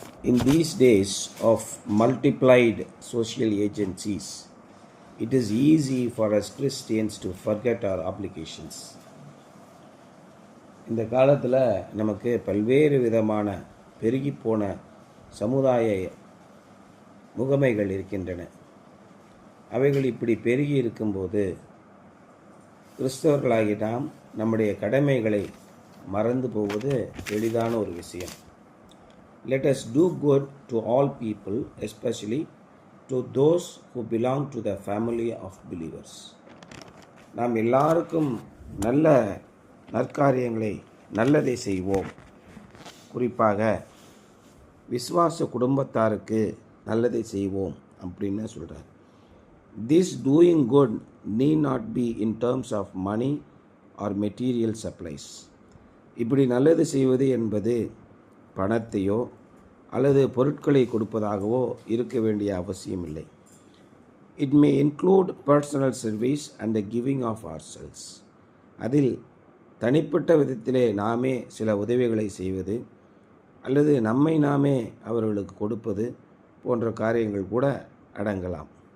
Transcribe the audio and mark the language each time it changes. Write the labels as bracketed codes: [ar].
[en] In these days of multiplied social agencies, it is easy for us Christians to forget our obligations. [ta] இந்த காலத்தில் நமக்கு பல்வேறு விதமான பெருகிப்போன சமுதாய முகமைகள் இருக்கின்றன. அவைகள் இப்படி பெருகி இருக்கும்போது கிறிஸ்தவர்களாகி நாம் நம்முடைய கடமைகளை மறந்து போவது எளிதான ஒரு விஷயம். [en] Let us do good to all people, especially to those who belong to the family of believers. [ta] நாம் எல்லாருக்கும் நல்ல நற்காரியங்களை நல்லதை செய்வோம். குறிப்பாக விசுவாச குடும்பத்தாருக்கு நல்லதை செய்வோம் அப்படின்னு சொல்கிறார். [en] This doing good need not be in terms of money or material supplies. [ta] இப்படி நல்லது செய்வது என்பது பணத்தையோ அல்லது பொருட்களை கொடுப்பதாகவோ இருக்க வேண்டிய அவசியம் இல்லை. [en] It may include personal service and the giving of ourselves. [ta] அதில் தனிப்பட்ட விதத்திலே நாமே சில உதவிகளை செய்வது அல்லது நம்மை நாமே அவர்களுக்கு கொடுப்பது போன்ற காரியங்கள் கூட அடங்கலாம்.